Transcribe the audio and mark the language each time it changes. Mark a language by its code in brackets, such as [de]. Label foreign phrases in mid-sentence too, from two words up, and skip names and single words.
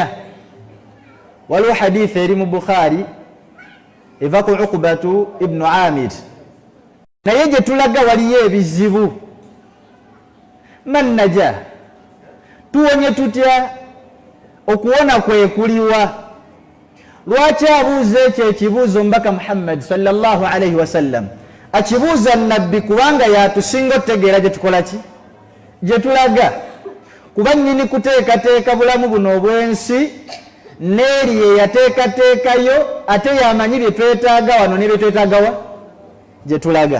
[lg] Waliwo hadithi eri mu Bukhari eva ku Uqbatu ibnu Amir, naye gye tulaga waliyo ebizibu. [ar] من نجا, [lg] tuwonye tutya? Okuwona kwe kuliwa? Lwaki abuuza ekyo ekibuuzo Omubaka Muhammad [ar] صلى الله عليه وسلم? [lg] Akibuuza nabbi kubanga yatusinga otegeera gye tukola ki, gye tulaga. Kuba nnyini kuteekateeka bulamu buno obw'ensi, n'eri ye yateekateekayo, ate yamanyi bye twetaaga wano ne bye twetaaga wa gye tulaga.